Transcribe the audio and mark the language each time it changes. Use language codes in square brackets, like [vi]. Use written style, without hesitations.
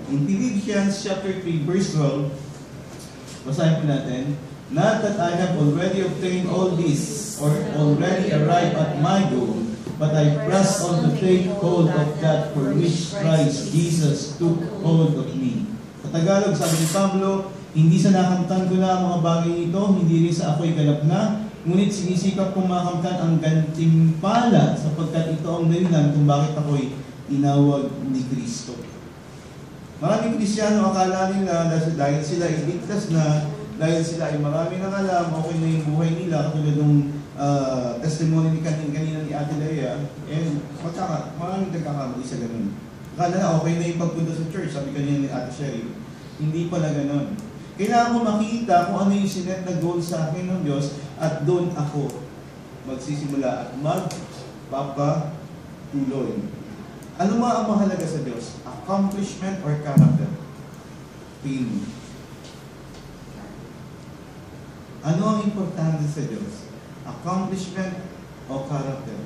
[en] In Philippians chapter 3, verse 12, [tl] basahin po natin, [en] not that I have already obtained all this, or already arrived at my goal, but I press on to take hold of that for which Christ Jesus took hold of me. [tl] Sa Tagalog, sabi ni Pablo, hindi sa nakamtan ko na ang mga bagay ito, hindi rin sa ako'y ganap na, ngunit sinisikap kong makamtan ang gantimpala sapagkat ito ang dahilan kung bakit ako'y tinawag ni Kristo. Maraming Kristyano akala nila dahil sila iligtas na, dahil sila ay marami nang alam, okay na yung buhay nila, katulad ng testimony ni kanina ni Ate Leia, maraming nagkakamali sa ganun. Akala na okay na yung pagpunta sa church, sabi kanina ni Ate Sherry. Hindi pala ganun. Kailangan ko makita kung ano yung sinet na goal sa akin ng Diyos at doon ako magsisimula at magpapatuloy. Ano ang mahalaga sa Diyos? [en] Accomplishment or character? Feeling. [tl] Ano ang importante sa Diyos? [en] Accomplishment o character?